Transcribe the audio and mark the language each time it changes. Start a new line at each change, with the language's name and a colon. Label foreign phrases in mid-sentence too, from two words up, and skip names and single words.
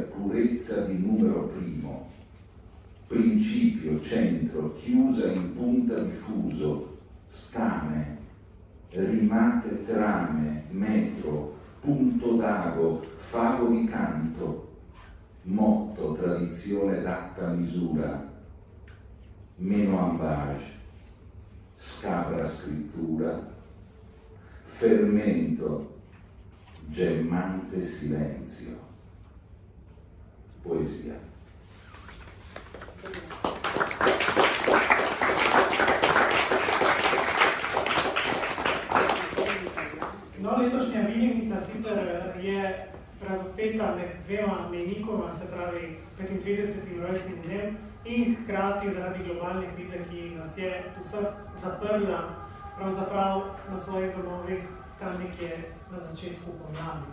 Italian: purezza di numero primo, principio, centro, chiusa in punta di fuso, stame, rimate trame, metro, punto d'ago, favo di canto, motto, tradizione d'atta misura, meno ambage, scabra scrittura, fermento, gemmante silenzio. Poesia.
Slovenian: No, letošnja Viljenica sicer je razpeta med dvema mejnikoma, se pravi 35. rojstnim dnem in hkrati zaradi globalne krize, ki nas je vseh zaprla pravzaprav na svojih domovih tam nekje na začetku pomladi.